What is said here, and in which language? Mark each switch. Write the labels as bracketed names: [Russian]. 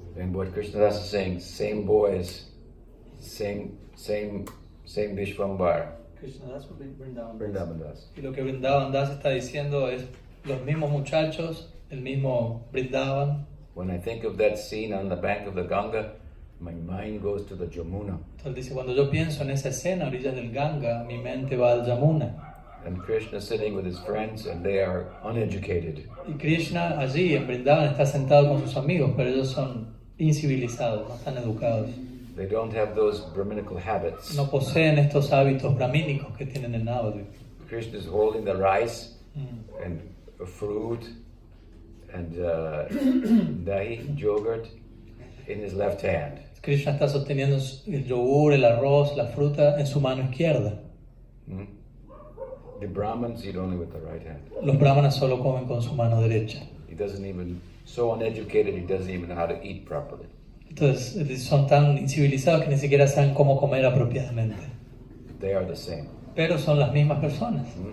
[English] And what Krishnadas is saying, same boys, same Vishwambar. Vrindavan Das. [Spanish] Y lo que Vrindavan Das está diciendo es los mismos muchachos, el mismo Vrindavan. [English] When I think of that scene on the bank of the Ganga, my mind goes to the Jamuna. [Spanish] Entonces dice, cuando yo pienso en esa escena a orillas del Ganga, mi mente va al Yamuna. [English] And Krishna sitting with his friends, and they are uneducated. [Spanish] Y Krishna allí en Vrindavan está sentado con sus amigos, pero ellos son incivilizados, no están educados. [English] They don't have those Brahminical habits. [Spanish] No poseen estos hábitos brahmínicos que tienen en Navadvip. [English] Krishna is holding the rice and a fruit and dahi, yogurt, in his left hand. [Spanish] Krishna está sosteniendo el yogur, el arroz, la fruta en su mano izquierda. [English] The Brahmins eat only with the right hand. [Spanish] Los brahmanas solo comen con su mano derecha. [English] He doesn't even, so uneducated, he doesn't even know how to eat properly. [Spanish] Entonces son tan incivilizados que ni siquiera saben cómo comer apropiadamente. [English] They are the same. [Spanish] Pero son las mismas personas.